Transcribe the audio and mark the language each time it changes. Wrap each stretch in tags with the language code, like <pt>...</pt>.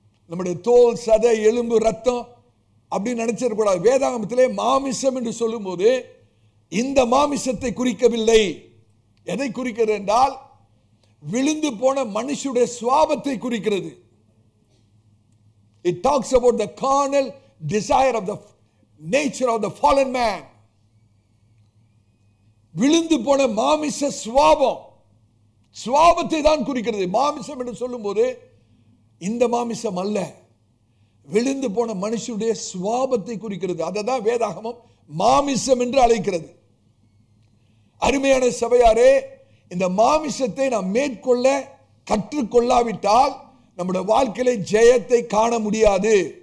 <ta>நம்முடைய தோல், சதை, எலும்பு, ரத்தம் அப்படின்னு நினைச்சிடக்கூடாது. வேதாகமத்திலே மாமிசம் என்று சொல்லும் போது இந்த மாமிசத்தை குறிக்கவில்லை. எதை குறிக்கிறது என்றால் விழுந்து போன மனுஷனுடைய சுவாபத்தை குறிக்கிறது.</ta> <en>It talks about the carnal desire of the nature of the fallen man.</en> <ta>விழுந்து போன மாமிச சுவாபம், சுவாபத்தை தான் குறிக்கிறது. மாமிசம் என்று சொல்லும் போது இந்த மாமிசம் அல்ல, விழுந்து போன மனுஷனுடைய சுவாபத்தை குறிக்கிறது. அதை தான் வேதாகமம் மாமிசம் என்று அழைக்கிறது. அருமையான சபையாரே, இந்த மாமிசத்தை நாம் மேற்கொள்ள கற்றுக்கொள்ளாவிட்டால் நம்முடைய வாழ்க்கையில ஜெயத்தை காண முடியாது.</ta>